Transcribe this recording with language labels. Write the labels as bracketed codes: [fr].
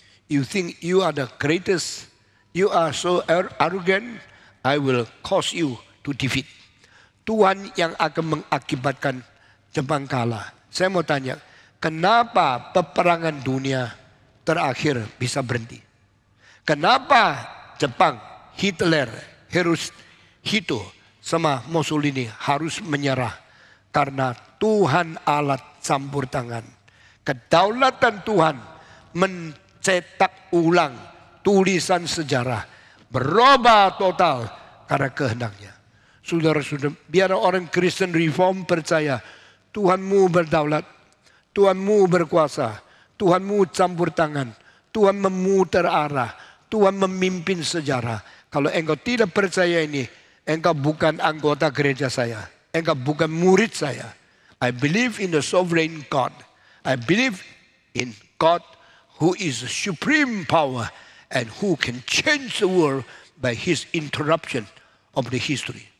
[en] You think you are the greatest? You are so arrogant. I will cause you to defeat. [id] Tuhan yang akan mengakibatkan Jepang kalah. Saya mau tanya, kenapa peperangan dunia terakhir bisa berhenti? Kenapa Jepang, Hitler, Hirohito sama Mussolini harus menyerah? Karena Tuhan Allah campur tangan. Kedaulatan Tuhan mencetak ulang tulisan sejarah. Berubah total karena kehendaknya. Saudara-saudara, biar orang Kristen Reform percaya Tuhanmu berdaulat, Tuhanmu berkuasa, Tuhanmu campur tangan, Tuhan memutar arah, Tuhan memimpin sejarah. Kalau engkau tidak percaya ini, engkau bukan anggota gereja saya, engkau bukan murid saya. [en] I believe in the sovereign God. I believe in God who is the supreme power and who can change the world by his interruption of the history.